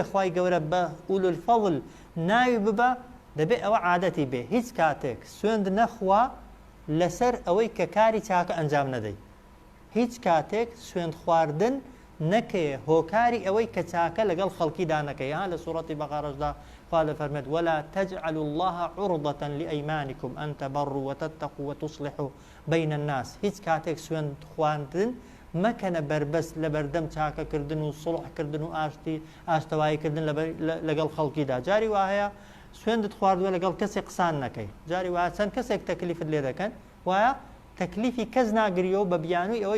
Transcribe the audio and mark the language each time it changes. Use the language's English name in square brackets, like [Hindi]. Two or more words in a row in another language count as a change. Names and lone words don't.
[Central Kurdish] خوای گەورە بە [Arabic] ئولو الفەضل [Central Kurdish] ناوی ببە دەبێ ئەوە عادەتی بێ هیچ کاتێک سوێند نەخوا لەسەر ئەوەی کە کاری چاکە ئەنجام نەدەی هیچ کاتێک سوێند خواردن نەکەیە هۆکاری ئەوەی کە چاکە لەگەڵ خەڵکیدا نەکەی لە سوڕەتی بەقەرەشدا خوا دەفەرمێت [Arabic] ولا تجعلوا الله عرضة لأيمانكم أن تبروا وتتقوا وتصلحوا بين الناس [Central Kurdish] هیچ کاتێک سوێند خواردن مەکەنە بربەست لە بەردەم چاکەکردن و سڵحکردن و ئاشتەواییکردن لەگەڵ خەڵکیدا جاری وایە سوێندت خواردووە لەگەڵ کەسێک قسان نەکەی جاری وایە چەند کەسێک تەکلیفت لێ دەکەن وایە تەکلیفی کەس ناگریەوە بە بیانووی ئەوەی